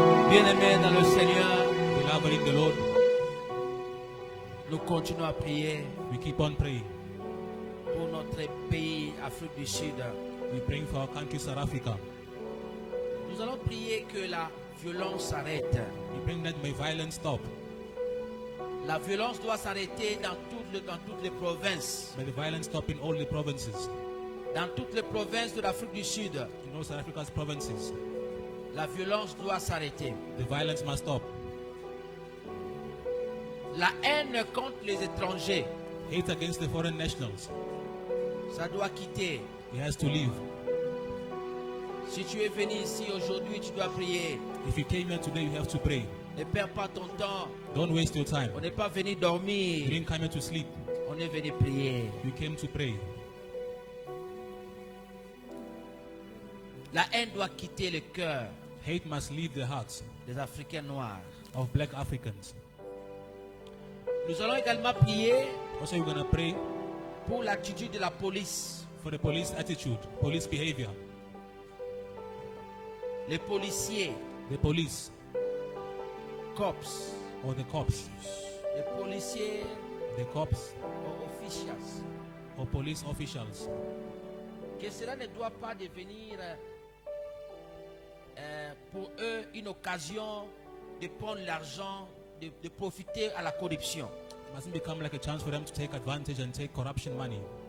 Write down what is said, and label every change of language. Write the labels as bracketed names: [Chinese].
[French] Bien-aimés dans le Seigneur, [English] Beloved in the Lord, [French] nous continuons à prier [English] we keep on praying. [French] pour notre pays, Afrique du Sud. [English] We praying for our country, South Africa. [French] Nous allons prier que la violence s'arrête. [English] We praying that may violence stop. [French] La violence doit s'arrêter dans toutes les provinces. [English] May the violence stop in all the provinces. [French] Dans toutes les provinces de l'Afrique du Sud, [English] In all South Africa's provinces, [French] la violence doit s'arrêter. [English] the violence must stop. [French] La haine contre les étrangers, [English] Hate against the foreign nationals, [French] ça doit quitter. [English] he has to leave. [French] Si tu es venu ici aujourd'hui, tu dois prier. [English] If you came here today, you have to pray. [French] Ne perds pas ton temps. [English] Don't waste your time. [French] On n'est pas venu [English] You [French] dormir. [English] didn't come here to sleep. [French] On est venu prier. [English] You came to pray. [French] La haine doit quitter le cœur [English] Hate must leave the hearts [French] des Africains noirs. [English] of black Africans. [French] Nous allons également prier [English] Also, we're going to pray [French] pour l'attitude de la police. [English] for the police attitude, police behavior. [French] Les policiers, [English] The police cops, or the cops. [French] les policiers [English] The cops officials. or police officials. [French] Que cela ne doit pas devenir pour eux une occasion de prendre l'argent, de profiter à la corruption. [English] It mustn't become like a chance for them to take advantage and take corruption money.